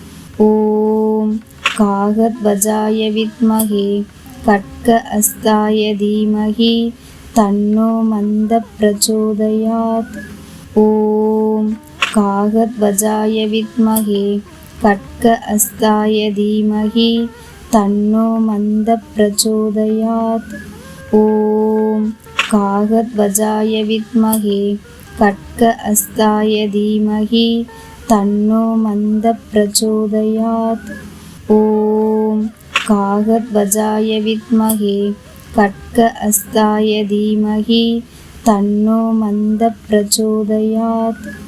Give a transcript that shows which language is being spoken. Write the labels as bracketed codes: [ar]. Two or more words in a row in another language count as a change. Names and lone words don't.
[sa] ॐ काकध्वजाय विद्महे खड्ग हस्ताय धीमहि तन्नो मन्द प्रचोदयात्. ॐ काकध्वजाय विद्महे खड्ग हस्ताय धीमहि तन्नो मन्द प्रचोदयात्. ஓம் कागद्वजाय विद्महे खड्ग हस्ताय धीमहि तन्नो मन्दः प्रचोदयात्। ॐ कागद्वजाय विद्महे खड्ग हस्ताय धीमहि तन्नो मन्दः प्रचोदयात्।